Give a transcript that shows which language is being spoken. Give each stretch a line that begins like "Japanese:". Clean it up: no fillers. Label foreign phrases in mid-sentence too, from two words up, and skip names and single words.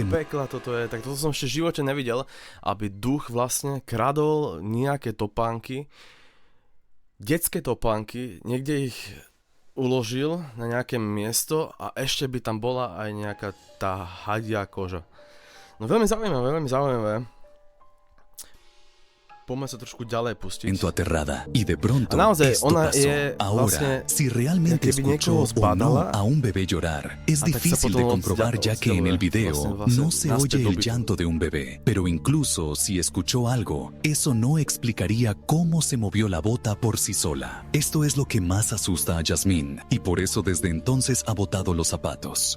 Slovak: Pekla toto je, tak toto som ešte v živote nevidel, aby duch vlastne kradol nejaké topánky, detské topánky, niekde ich uložil na nejaké miesto a ešte by tam bola aj nejaká tá hadia koža. No veľmi zaujímavé. poďme sa trošku ďalej pustiť.
Spanish: Aterrada y de pronto
Slovak: A naozaj,
Spanish: esto
Slovak: ona
Spanish: pasó.
Slovak: je
Spanish: Ahora,
Slovak: vlastne,
Spanish: si realmente
Slovak: keby niekoho
Spanish: escuchó o no
Slovak: zbadala,
Spanish: a un bebé llorar, es
Slovak: a tak sa
Spanish: difícil
Slovak: potom
Spanish: de comprobar ya que en el video
Slovak: vlastne
Spanish: no se
Slovak: naspäť
Spanish: oye
Slovak: do
Spanish: el
Slovak: bytu.
Spanish: llanto de un bebé, pero incluso si escuchó algo, eso no explicaría cómo se movió la bota por sí sola. Esto es lo que más asusta a Yasmín y por eso desde entonces ha botado los zapatos.